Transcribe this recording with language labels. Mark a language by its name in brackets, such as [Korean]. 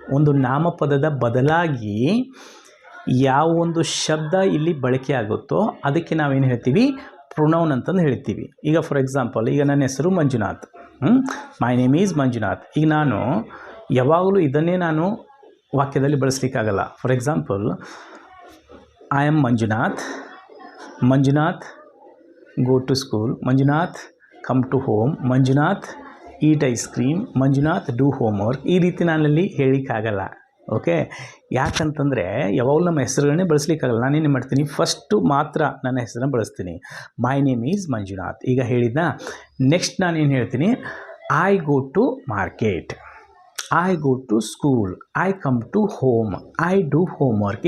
[Kannada] ಒಂದು ನಾಮಪದದ ಬದಲಾಗಿ ಯಾವ ಒಂದು ಶಬ್ದ ಇಲ್ಲಿ ಬಳಕೆ ಆಗುತ್ತೋ ಅದಕ್ಕೆ ನಾವೇನು ಹೇಳ್ತೀವಿ? ಪ್ರೊನೌನ್ ಅಂತಂದು ಹೇಳ್ತೀವಿ. ಈಗ ಫಾರ್ ಎಕ್ಸಾಂಪಲ್, ಈಗ ನನ್ನ ಹೆಸರು Manjunath, [English] My name is Manjunath. [Kannada] ಈಗ ನಾನು ಯಾವಾಗಲೂ ಇದನ್ನೇ ನಾನು ವಾಕ್ಯದಲ್ಲಿ ಬಳಸಲಿಕ್ಕಾಗಲ್ಲ. [English] For example, I am Manjunath. Manjunath go to school. Manjunath come to home. Manjunath eat ice cream. Manjunath do homework. [Kannada] ಈ ರೀತಿ ನಾನಲ್ಲಿ ಹೇಳಿಕ್ಕಾಗಲ್ಲ. [English] Okay. [Kannada] ಯಾಕಂತಂದರೆ ಯಾವಾಗಲೂ ನಮ್ಮ ಹೆಸರುಗಳನ್ನೇ ಬಳಸಲಿಕ್ಕಾಗಲ್ಲ. ನಾನೇನು ಮಾಡ್ತೀನಿ, ಫಸ್ಟು ಮಾತ್ರ ನನ್ನ ಹೆಸರನ್ನ ಬಳಸ್ತೀನಿ. [English] My name is Manjunath. [Kannada] ಈಗ ಹೇಳಿದ್ನ. ನೆಕ್ಸ್ಟ್ ನಾನೇನು ಹೇಳ್ತೀನಿ, [English] I go to market, I go to school, I come to home, I do homework.